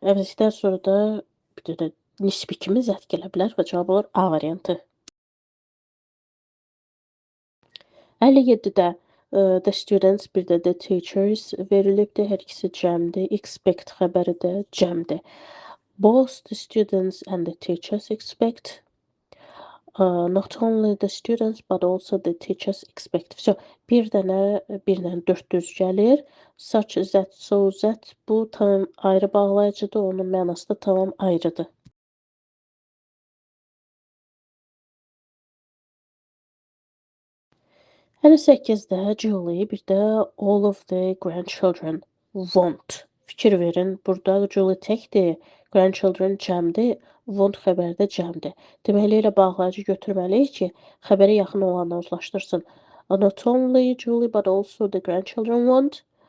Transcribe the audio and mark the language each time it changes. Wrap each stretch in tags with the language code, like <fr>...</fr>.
<az>Əvəzlikdən sonra da bir dənə nisbi kimi zət gələ bilər və cavab olur A variantı. 57-də the students bir də the teachers verilibdir. Hər ikisi cəmdir. Expect xəbəri də cəmdir.</az> <en>Both the students and the teachers expect. Not only the students but also the teachers expect.</en> <az>So, bir dənə 4 düz gəlir. Such that, so that bu tam ayrı bağlayıcıdır. Onun mənası da tamam ayrıdır. Hələ 8-də Julie bir də</az> <en>all of the grandchildren want.</en> <az>Fikir verin, burada Julie təkdir, grandchildren cəmdir, want xəbəri də cəmdir. Deməli, elə bağlayıcı götürməliyik ki, xəbərə yaxın olanla uzlaşdırsın.</az> <en>Not only Julie but also the grandchildren want.</en>